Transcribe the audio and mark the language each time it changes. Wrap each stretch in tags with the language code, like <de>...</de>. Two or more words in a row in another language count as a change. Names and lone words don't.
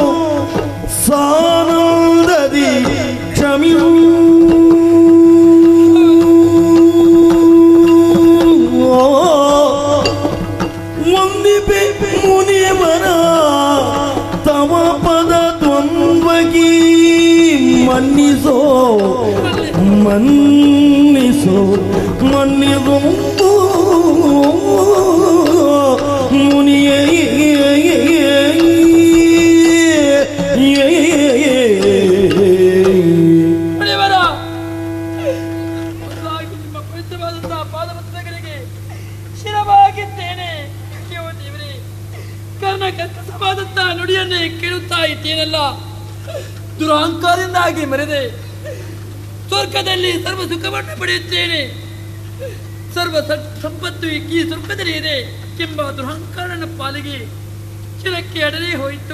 <kn>ಸಾನಂದದಿ ಕ್ಷಮಿಯು ಒಂದಿಪೆ ಮುನಿವರ ತವ ಪದ ದ್ವಂದ್ವಗಿ ಮನ್ನಿಸೋ ಮನ್ನಿಸೋ ಮನ್ನಿಸೋ ಮುನಿಯೇ ನಿಮ್ಮ ಪವಿತ್ರವಾದಂತಹ ಪಾದಪತ್ರಗಳಿಗೆ ಶಿರವಾಗಿದ್ದೇನೆ. ದೇವರೇ, ಕರ್ಣಕರ್ತಸವಾದಂತಹ ನುಡಿಯನ್ನೇ ಕೇಳುತ್ತಾ ಇದ್ದೇನಲ್ಲ, ದುರಹಂಕಾರದಿಂದಾಗಿ ಮರೆದೆ ಸ್ವರ್ಗದಲ್ಲಿ ಸರ್ವ ಸುಖವನ್ನು ಪಡೆಯುತ್ತೇನೆ, ಸರ್ವ ಸಂಪತ್ತು ಈ ಸ್ವರ್ಗದಲ್ಲಿ ಇದೆ ಎಂಬ ದುರಹಂಕಾರನ ಪಾಲಿಗೆ ಶಿರಕ್ಕೆ ಅಡಲೇ ಹೋಯಿತು.</kn>